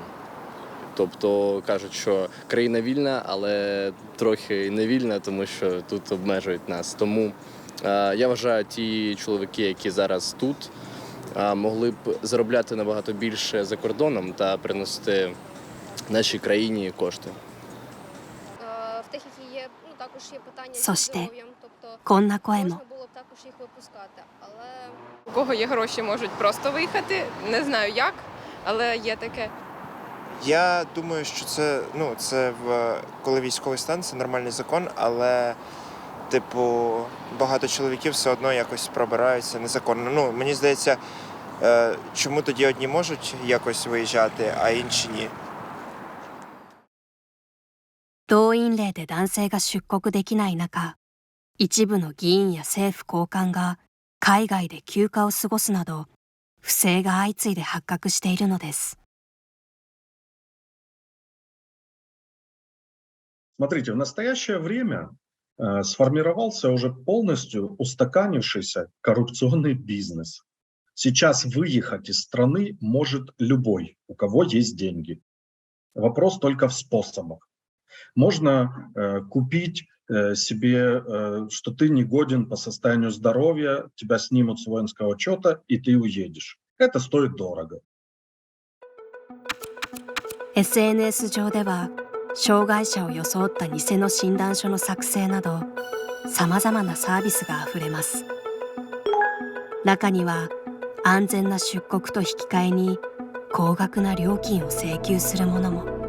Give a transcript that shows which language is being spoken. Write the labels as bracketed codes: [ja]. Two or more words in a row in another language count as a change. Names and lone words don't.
[uk] Тобто кажуть, що країна вільна, але трохи не вільна, тому що тут обмежують нас. Тому я вважаю, ті чоловіки, які зараз тут, могли б заробляти набагато більше за кордоном та приносити нашій країні кошти. [ja] そしてこんな声も。 [uk] У кого є гроші, можуть просто виїхати. Не знаю як, але є таке. Я думаю, що це коли військовий стан, це нормальний закон, але багато чоловіків все одно якось пробираються незаконно. Мені здається, чому тоді одні можуть якось виїжджати, а інші ні. [ja] 動員令で男性が出国できない中、一部の議員や政府高官が海外で休暇を過ごすなど、不正が相次いで発覚しているのです。 [ru] Смотрите, в настоящее время сформировался уже полностью устаканившийся коррупционный бизнес. Сейчас выехать из страны может любой, у кого есть деньги. Вопрос только в способах. Можно купить себе, что ты не годен по состоянию здоровья, тебя снимут с воинского учета, и ты уедешь. Это стоит дорого. [ja] SNS 上では障害者を装った偽の診断書の作成などさまざまなサービスがあふれます。中には安全な出国と引き換えに高額な料金を請求するものも。